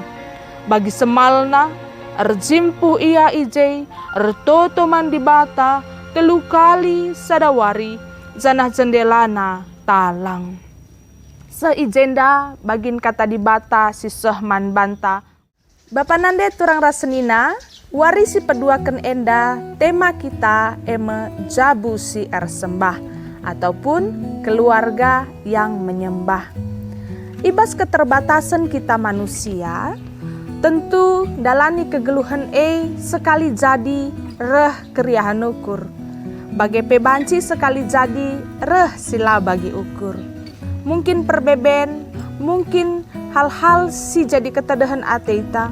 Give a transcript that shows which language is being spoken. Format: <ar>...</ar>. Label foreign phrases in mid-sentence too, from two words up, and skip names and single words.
<btx>Bagi semalna, erjimpu ia ije, ertoto man dibata, 3 kali sadawari, janah jendelana talang. Seijenda bagin kata dibata si sehman banta. Bapak Nande turang rasenina, warisi peduakan enda, tema kita jabu si ersembah,</btx> <id>ataupun keluarga yang menyembah.</id> <btx>Ibas keterbatasan kita manusia, tentu dalani kegeluhan sekali jadi reh keriahan ukur. Bagi pebanci sekali jadi reh sila bagi ukur. Mungkin perbeben, mungkin hal-hal si jadi ketedahan ateita.</btx>